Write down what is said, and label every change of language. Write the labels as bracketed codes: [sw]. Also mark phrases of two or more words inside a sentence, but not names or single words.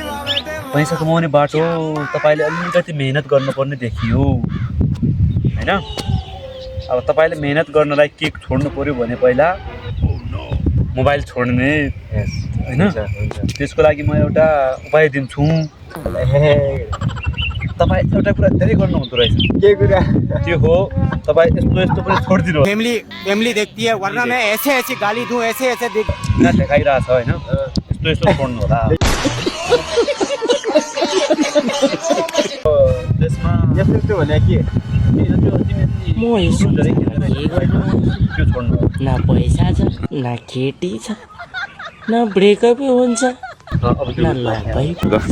[ne] पैसा कमाउने बाटो तपाईँले अलिकति मेहनत गर्नुपर्ने देखियो होइन अब तपाईँले मेहनत गर्नलाई के छोड्नु पर्यो भने पहिला मोबाइल छोड्ने होइन त्यसको लागि म एउटा उपाय दिन्छु तपाईँ एउटा कुरा धेरै गर्नुहुँदो रहेछ के कुरा त्यो हो तपाईँ यस्तो यस्तो पनि छोडिदिनु [hi] फैमिली देखती है, वरना मैं ऐसे ऐसे गाली दूं, ऐसे ऐसे [ne] देखाइरहेछ होइन यस्तो यस्तो छोड्नु होला त्यसमा यस्तो भने के म यसो के गर्नु त्यो छोड्नु न पैसा छ न केटी छ न ब्रेकअपै हुन्छ न लभै पर्छ